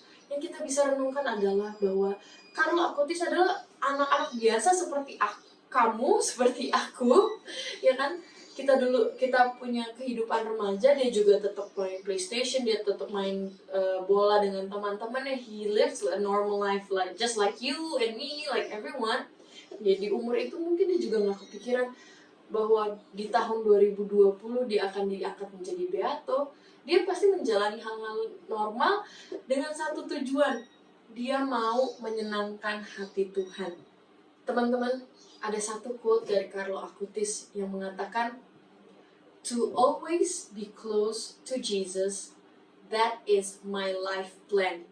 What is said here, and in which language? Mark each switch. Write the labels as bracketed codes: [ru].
[id] Yang kita bisa renungkan adalah bahwa Carlo Acutis adalah anak-anak biasa seperti kamu, seperti aku, ya kan? Kita punya kehidupan remaja, dia juga tetap main PlayStation, dia tetap main bola dengan teman-temannya. [en] He lives a normal life, like just like you and me, like everyone. [id] Ya di umur itu mungkin dia juga nggak kepikiran bahwa di tahun 2020 dia akan diangkat menjadi beato. Dia pasti menjalani hal-hal normal dengan satu tujuan, dia mau menyenangkan hati Tuhan. Teman-teman, ada satu quote dari Carlo Acutis yang mengatakan, [en] "To always be close to Jesus, that is my life plan."